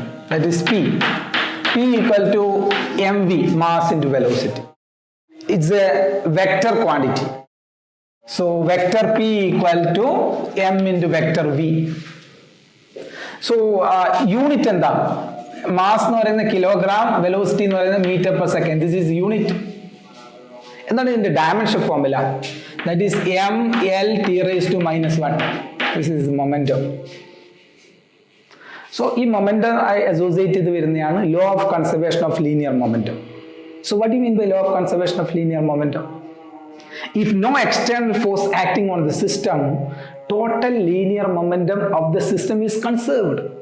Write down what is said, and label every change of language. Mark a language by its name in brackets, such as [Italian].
[English] That is p equal to mv, mass into velocity. It's a vector quantity. So vector p equal to m into vector v. So unit [Malayalam] എന്താ? Mass എന്ന് പറയുന്ന kilogram, velocity എന്ന് പറയുന്നത് metre per second. [English] This is unit. [Malayalam] എന്താണ് ഇതിന്റെ dimension formula? [English] That is m/l(t⁻⁻1). This is momentum. [Malayalam] So ഈ momentum associate ചെയ്ത് വരുന്നതാണ് law of conservation of linear momentum. [English] So what you mean by law of conservation of linear momentum? If no external force acting on the system, total linear momentum of the system is conserved.